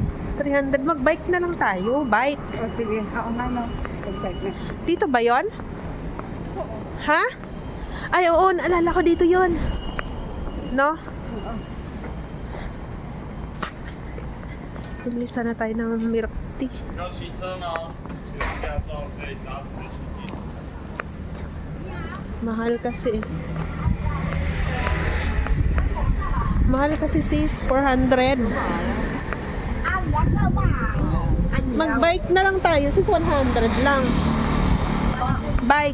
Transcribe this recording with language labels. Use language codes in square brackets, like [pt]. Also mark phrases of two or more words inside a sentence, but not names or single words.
[tl] 300. Mag-bike na lang tayo. Bike. O sige, oo nga no. Mag-bike na. Dito ba yon? Ha? Ay, oo. Naalala ko dito yon. No? Oo. Bumili sana tayo ng milk tea. [zh] 要骑车吗？有驾照可以搭出去。 [tl] Mahal kasi. Mahal kasi sis. 400. Mag-bike na lang tayo. Sis, 100 lang. Bike.